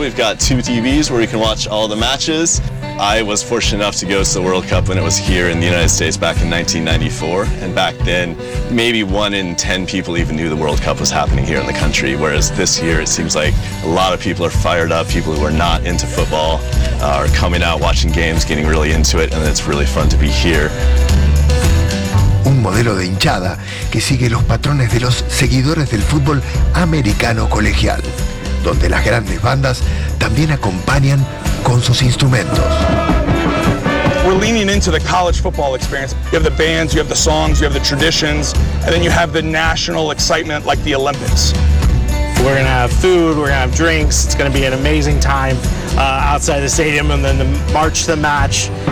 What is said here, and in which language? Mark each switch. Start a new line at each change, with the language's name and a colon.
English: We've got two TVs where we can watch all the matches. I was fortunate enough to go to the World Cup when it was here in the United States back in 1994. And back then, maybe 1 in 10 people even knew the World Cup was happening here in the country. Whereas this year, it seems like a lot of people are fired up. People who are not into football are coming out, watching games, getting really into it. And it's really fun to be here.
Spanish: Un modelo de hinchada que sigue los patrones de los seguidores del fútbol americano colegial, donde las grandes bandas también acompañan con sus instrumentos.
English: We're leaning into the college football experience. You have the bands, you have the songs, you have the traditions, and then you have the national excitement like the Olympics. We're gonna have food, we're gonna have drinks. It's gonna be an amazing time outside the stadium and then the march to the match.